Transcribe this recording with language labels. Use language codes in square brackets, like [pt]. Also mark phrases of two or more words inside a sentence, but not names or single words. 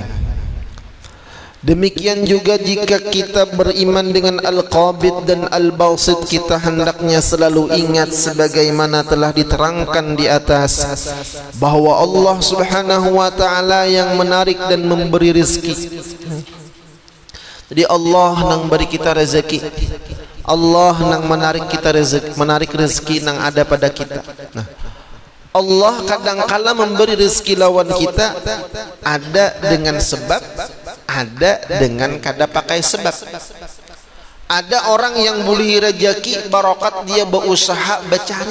[id] Demikian juga jika kita beriman dengan Al-Qabid dan Al-Basit, kita hendaknya selalu ingat sebagaimana telah diterangkan di atas bahwa Allah [ar] Subhanahu wa taala [id] yang menarik dan memberi rezeki. [bjn] Jadi Allah nang beri kita rezeki, Allah nang menarik kita rezeki, menarik rezeki nang ada pada kita. Nah, Allah kadang-kala memberi rezeki lawan kita, ada dengan sebab, ada dengan kada pakai sebab. Ada orang yang boleh rezeki barokat dia berusaha bercari.